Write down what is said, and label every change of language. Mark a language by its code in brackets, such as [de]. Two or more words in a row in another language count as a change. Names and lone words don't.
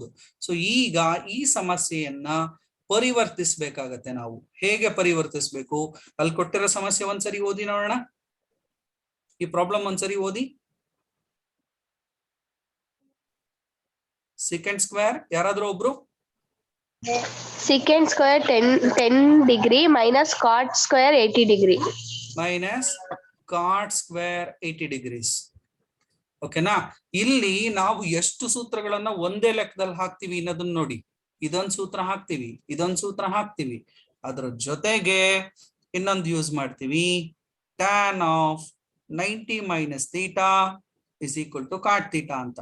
[kn] ಸೊ ಈಗ ಈ ಸಮಸ್ಯೆಯನ್ನ ಪರಿವರ್ತಿಸಬೇಕಾಗತ್ತೆ. ನಾವು ಹೇಗೆ ಪರಿವರ್ತಿಸಬೇಕು? ಅಲ್ಲಿ ಕೊಟ್ಟಿರೋ ಸಮಸ್ಯೆ ಒಂದ್ಸರಿ ಓದಿ ನೋಡೋಣ. ಈ ಪ್ರಾಬ್ಲಮ್ ಒಂದ್ಸರಿ ಓದಿ. [en] secant square [kn] ಯಾರಾದ್ರೂ ಒಬ್ರು? [en] Secant square 10 degree minus cot square 80 degree. Minus cot square 80 degrees. [kn] ಓಕೆನಾ? ಇಲ್ಲಿ ನಾವು ಎಷ್ಟು ಸೂತ್ರಗಳನ್ನ ಒಂದೇ ಲೆಕ್ಕದಲ್ಲಿ ಹಾಕ್ತಿವಿ ಅನ್ನೋದನ್ನ ನೋಡಿ. ಇದೊಂದು ಸೂತ್ರ ಹಾಕ್ತಿವಿ, ಇದೊಂದು ಸೂತ್ರ ಹಾಕ್ತಿವಿ, ಅದ್ರ ಜೊತೆಗೆ ಇನ್ನೊಂದು ಯೂಸ್ ಮಾಡ್ತೀವಿ. [en] tan of 90 minus theta is equal to cot theta ಅಂತ.